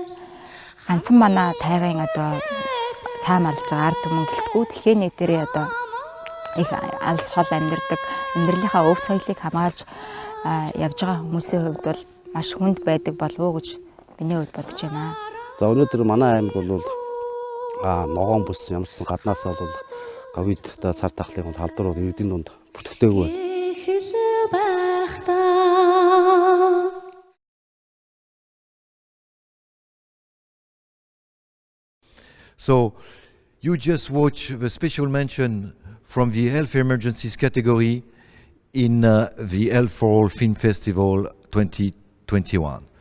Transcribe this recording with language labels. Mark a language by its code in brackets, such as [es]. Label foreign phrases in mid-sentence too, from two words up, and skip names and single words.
[mn] ганцхан манай тайгын одоо цаам алж байгаа ард түмэн гэлтгүү тэгэхээр нэг дээрээ одоо их алс хол амьдардаг амьдралынхаа өв соёлыг хамгаалж явж байгаа хүмүүсийн хувьд бол маш хүнд байдаг болов уу гэж миний хувьд бодож байна. За өнөөдөр манай аймаг бол ногоон бүс ямар ч гэсэн гаднаас бол ковид цар тахлын халдвар бол иргэдийн дунд бүртгэлээгүй байна. [en] So you just watch the special mention from the Health Emergencies category in the Health for All Film Festival 2021.